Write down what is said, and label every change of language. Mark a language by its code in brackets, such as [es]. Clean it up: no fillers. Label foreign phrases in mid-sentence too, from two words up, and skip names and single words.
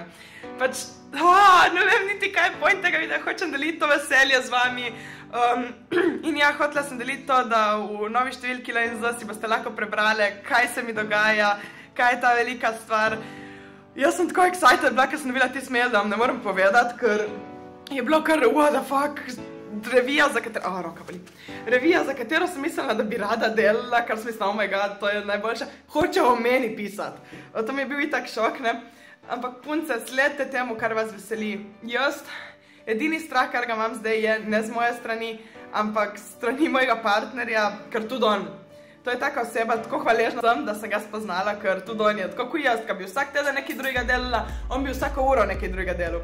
[sl] Pač, ne vem niti kaj je point tega videa, hočem deliti to veselje z vami. In ja, hotela sem deliti to, da v novi številki LNZ si boste lahko prebrali, kaj se mi dogaja, kaj je ta velika stvar. Jaz sem tako excited bila, ker sem dobila tisti mail, da vam ne morem povedati, ker je bilo kar, [en] what the fuck, [sl] revija, za katero sem mislila, da bi rada delala, kar sem mislila, [en] oh my god, [sl] to je najboljša, hoče o meni pisati. To mi je bil itak šok, ne? Ampak punce, sledite temu, kar vas veseli. Jaz, edini strah, kar ga imam zdaj, je ne z moje strani, ampak strani mojega partnerja, ker tudi on. To je taka oseba, tako hvaležna sem, da sem ga spoznala, ker tudi on je tako kot jaz, ki bi vsak teden nekaj drugega delala, on bi vsako uro nekaj drugega delal.